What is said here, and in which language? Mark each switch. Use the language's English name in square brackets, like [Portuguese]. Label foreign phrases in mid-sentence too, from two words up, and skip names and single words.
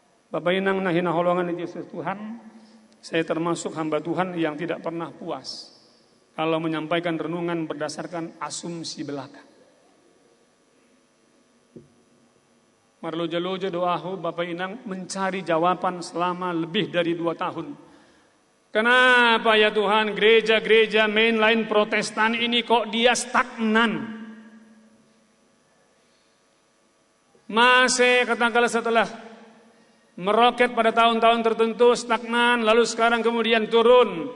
[Batak Toba] Bapak Inang nahina holongan Yesus Tuhan, [Indonesian] saya termasuk hamba Tuhan yang tidak pernah puas kalau menyampaikan renungan berdasarkan asumsi belaka. [Batak Toba] Marloja-loja doahu [Indonesian] Bapak Inang mencari jawaban selama lebih dari 2 tahun. Kenapa ya Tuhan gereja-gereja mainline Protestan ini kok dia stagnan? Masih katakanlah setelah meroket pada tahun-tahun tertentu stagnan, lalu sekarang kemudian turun.